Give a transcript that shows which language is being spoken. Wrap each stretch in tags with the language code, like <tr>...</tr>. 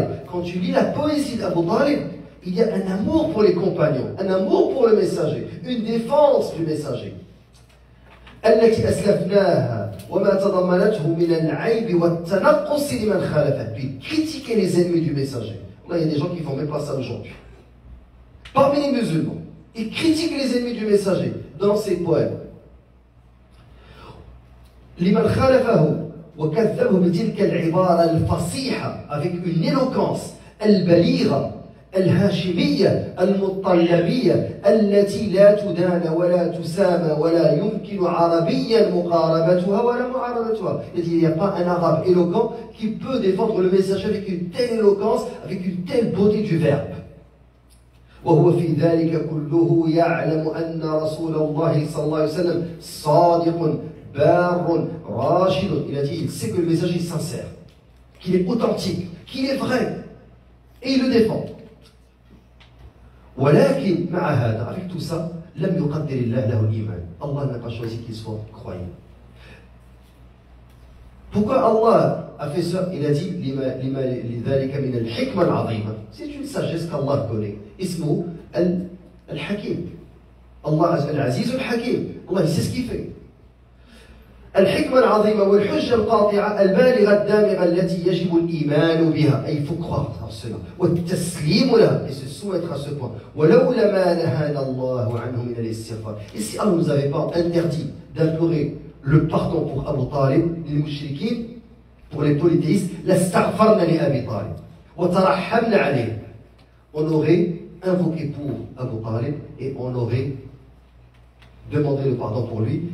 <fr>Quand tu lis la poésie d'Abu Talib, il y a un amour pour les compagnons, un amour pour le messager, une défense du messager.</fr> <ar>التي أسلفناها وما تضمنته من العيب والتنقص لمن خالفه.</ar> <fr>Puis critiquer les ennemis du messager. Là, il y a des gens qui font même pas ça aujourd'hui. Parmi les musulmans, ils critiquent les ennemis du messager dans ses poèmes.</fr> <ar>لمن خالفه وكذبه بتلك العبارة الفصيحة</ar> <fr>avec une éloquence</fr> <ar>البليغة الهاشمية المطلبية التي لا تدان ولا تسامى ولا يمكن عربيا مقاربتها ولا معارضتها.</ar> <fr>Il n'y a pas un arabe éloquent qui peut défendre le message avec une telle éloquence, avec une telle beauté du verbe.</fr> <ar>وهو في ذلك كله يعلم أن رسول الله صلى الله عليه وسلم صادق بار راشد.</ar> <fr>Il a dit, il sait que le message est sincère, qu'il est authentique, qu'il est vrai, et il le défend.</fr> <ar>ولكن مع هذا,</ar> <fr>avec tout ça,</fr> <ar>لم يقدر الله له الإيمان.</ar> <fr>Allah n'a pas choisi qu'il soit croyant. Pourquoi Allah a fait ça? Il a dit</fr> <ar>لذلك من الحكمة العظيمة.</ar> <fr>C'est une sagesse qu'Allah connaît.</fr> <ar>اسمه الحكيم. Allah العزيز الحكيم.</ar> <fr>Allah il sait ce qu'il fait.</fr> <ar>الحكمة العظيمة والحجة القاطعة البالغة الدامغة التي يجب الإيمان بها.</ar> <fr>Il faut croire en cela.</fr> <ar>والتسليم لها,</ar> <fr>et se soumettre à ce point.</fr> <ar>ولولا ما نهانا الله عنه من الاستغفار.</ar> <fr>Et si Allah ne nous avait pas interdit d'implorer le pardon pour Abu Talib, les mouchriquins, pour les polythéistes,</fr> <ar>لاستغفرنا لأبي طالب وترحمنا عليه.</ar> <fr>On aurait invoqué pour Abu Talib et on aurait demandé le pardon pour lui.</fr>